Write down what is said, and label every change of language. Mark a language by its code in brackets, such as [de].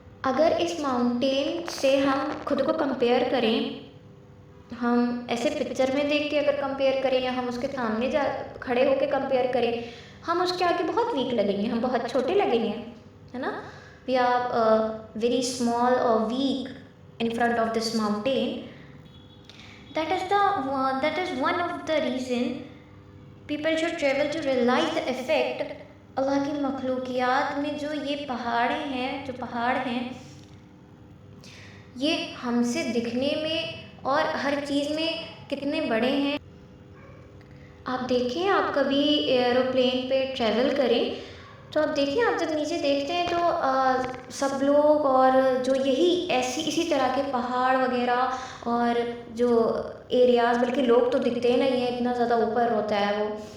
[ur] اگر اس ماؤنٹین سے ہم خود کو کمپیئر کریں، ہم ایسے پکچر میں دیکھ کے اگر کمپیئر کریں یا ہم اس کے سامنے کھڑے ہو کے کمپیئر کریں، ہم اس کے آگے بہت ویک لگیں گے، ہم بہت چھوٹے لگیں گے، ہے نا. [en] We are very small اور weak in front of this mountain. That is one of the reason people should travel to realize the effect. [ur] اللہ کی مخلوقیات میں جو یہ پہاڑ ہیں یہ ہم سے دکھنے میں اور ہر چیز میں کتنے بڑے ہیں. آپ دیکھیں، آپ کبھی ایروپلین پہ ٹریول کریں تو آپ دیکھیں، آپ جب نیچے دیکھتے ہیں تو سب لوگ اور جو اسی طرح کے پہاڑ وغیرہ اور جو ایریاز، بلکہ لوگ تو دکھتے ہی نہیں ہیں، اتنا زیادہ اوپر ہوتا ہے وہ.